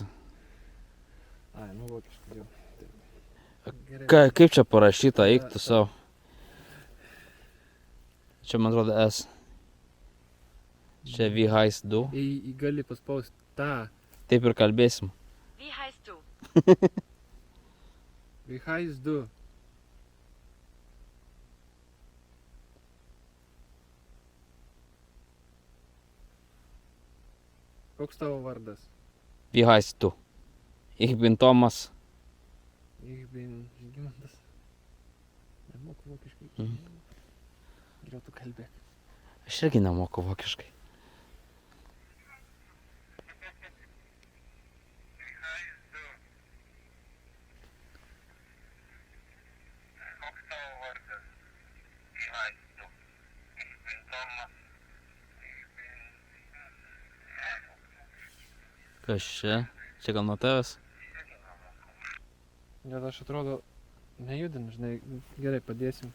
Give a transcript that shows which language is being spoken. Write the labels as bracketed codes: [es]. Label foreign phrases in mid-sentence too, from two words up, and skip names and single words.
[lt] Ai, nu vokiškai jau. Taip. Gerai. Kaip čia parašyta, eik tu savo. Čia man atrodo S. Čia VHS 2. Gali paspausti tą. Taip ir kalbėsim. [de] Wie heißt du? VHS 2. [lt] Koks tavo vardas? [de] VHS 2. Ich bin Tomas. Ich bin Žygimantas. [lt] Nemoku vokiškai. Mhm. Geriau tu kalbėk. Aš irgi nemoku vokiškai. Koks tavo vardas? [de] VHS 2. Ich bin Tomas. [lt] Kas čia? Čia gal nuo tavęs? Gal aš atrodo nejudinu, žinai, gerai padėsim.